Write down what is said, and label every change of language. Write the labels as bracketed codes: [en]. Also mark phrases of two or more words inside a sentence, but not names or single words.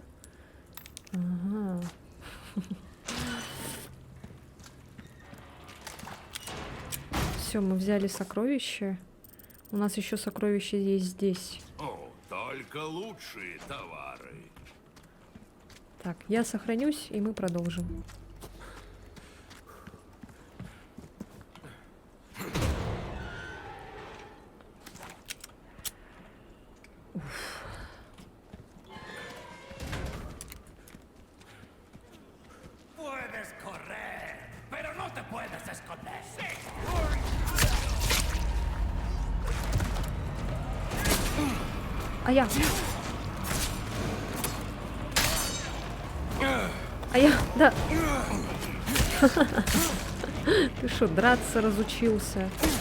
[ru] Ага. Все, мы взяли сокровище. У нас еще сокровище есть здесь. О, только лучшие товары. Так, я сохранюсь, и мы продолжим. [es] Puedes correr, pero no te puedes esconder. [ru] А я... Да. Ты что, драться разучился?